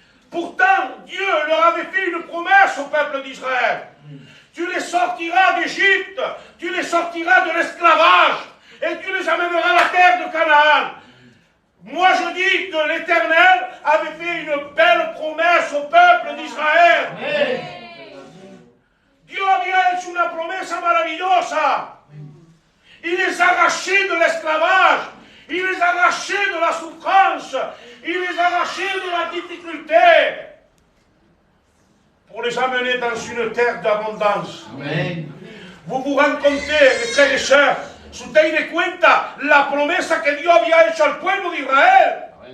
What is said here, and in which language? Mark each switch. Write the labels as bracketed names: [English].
[French] Pourtant, Dieu leur avait fait une promesse au peuple d'Israël. Tu les sortiras d'Égypte, tu les sortiras de l'esclavage, et tu les amèneras à la terre de Canaan. Moi je dis que l'Éternel avait fait une belle promesse au peuple d'Israël. [Spanish] Dios había hecho una promesa maravillosa. [French] Il les arrachait de l'esclavage, il les arrachait de la souffrance, il les arrachait de la difficulté, pour les amener dans une terre d'abondance. Vous vous rendez compte, mes frères et sœurs, si vous tenez [Spanish] cuenta la promesa que Dios había hecho al pueblo de Israël.